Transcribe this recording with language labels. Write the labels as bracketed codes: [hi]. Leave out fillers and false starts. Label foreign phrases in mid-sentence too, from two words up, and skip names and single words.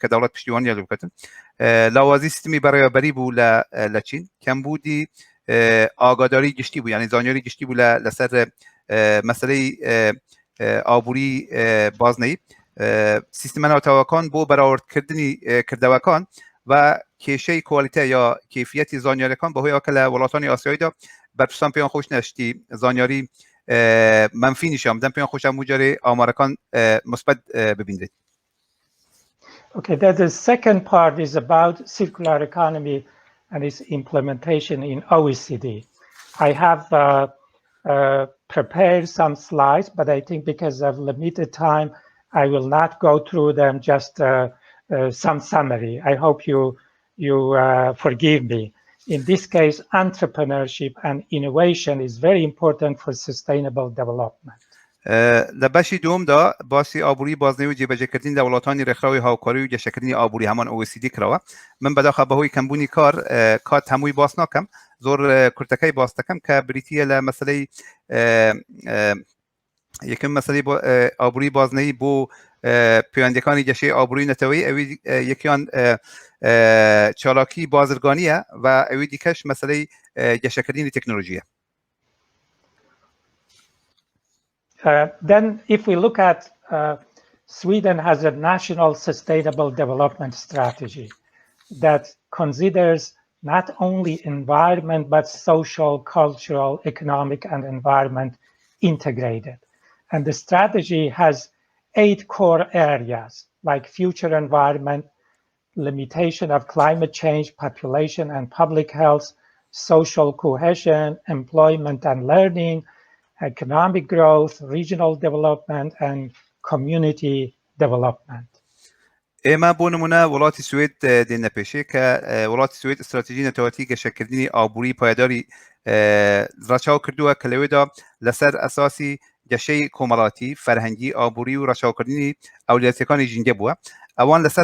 [ckb] دەوڵەت پشتیوانیان لێ بکاتن لاوازی سیستمی بەڕێوەبەری بوو لە چین کەمبوودی ئاگاداری گشتی بوو یعنی زانیاری گشتی بوو لەسەر مەسەلەی ئابووری بازنەیی سیستمە ناوتەوەکان بۆ بەراوردکردنی کردەوەکان و کێشەی کوالیتە یا کیفیەتی زانیاریەکان بەهۆی ئەوە کە لە وڵاتانی ئاسیاییدا بەرپرسان پێیان خۆش نەشتی زانیاری منفی نیشان بدەن پێیان خۆش هەموو جارێ ئامارەکان مثبت ببینرێت. [en] Okay, the second part is about circular economy and its implementation in OECD. I have prepared some slides, but I think because of limited time, I will not go through them, just some summary. I hope you forgive me. In this case, entrepreneurship and innovation is very important for sustainable development. [ckb] لە بەشی دووەمدا باسی ئابووری بازنەیی و جێبەجێکردنی لە وڵاتانی ڕێکخراوی هاوکاری و گەشەکردنی ئابووری هەمان OECD کراوە من بەداخە بەهۆی کەمبوونی کات هەمووی باس ناکەم زۆر کورتەکەی باس دەکەم کە بریتیە لە مەسەلەی یەکەم مەسەلەی ئابووری بازنەیی بۆ پەیوەندیەکانی گەشەی ئابووری نەتەوەیی ئەوی یەکیان چالاکی بازرگانیە و ئەوی دیکەش مەسەلەی گەشەکردنی تەکنۆلۆژیە. [en] Then if we look at Sweden has a national sustainable development strategy that considers not only environment, but social, cultural, economic, and environment integrated. And the strategy has 8 core areas like future environment, limitation of climate change, population and public health, social cohesion, employment and learning, economic growth, regional development, and community development. [ckb] ئێمە بۆ نمونە وڵاتی سوێد دێنە پێشێ کە وڵاتی سوێد استراتیژی نەتەوەتی گەشەکردنی ئابووری پایداری ڕاچاو کردووە کە لەوێدا لەسەر ئەساسی گەشەی کۆمەڵاتی فەرهەنگی ئابووری و ڕاچاوکردنی ئەولویەتەکانی ژینگە بووە ئەوان لەسەر